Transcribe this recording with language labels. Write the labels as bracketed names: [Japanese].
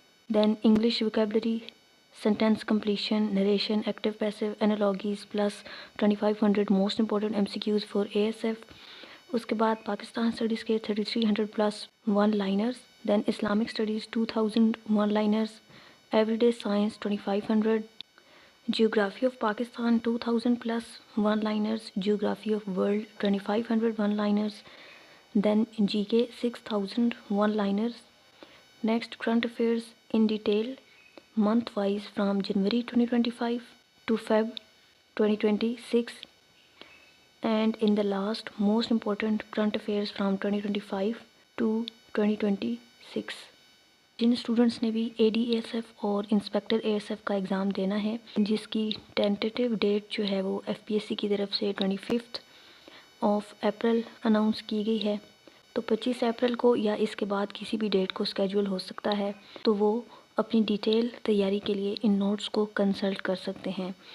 [English] Then English vocabulary, sentence completion, narration, active passive, analogies plus 2500 most important M C Qs for A S F. [Urdu] اس کے بعد [English] Pakistan studies کے 3300 plus one liners, دین Islamic studies 2000 one liners, everyday science 2500، geography of Pakistan 2000 plus one liners, geography of world 2500 one liners, then GK 6000 one liners. Next, current affairs in detail month wise from January 2025 to Feb 2026, and in the last most important current affairs from 2025 to 2026. [Urdu] جن students نے بھی اے D A S F اور inspector A S F کا exam دینا ہے جس کی ٹینٹیٹیو date جو ہے وہ ایف پی ایس سی کی طرف سے 25 اپریل اناؤنس کی گئی ہے، تو 25 اپریل کو یا اس کے بعد کسی بھی ڈیٹ کو اسکیجول ہو سکتا ہے، تو وہ اپنی ڈیٹیل تیاری کے لیے ان نوٹس کو کنسلٹ کر سکتے ہیں۔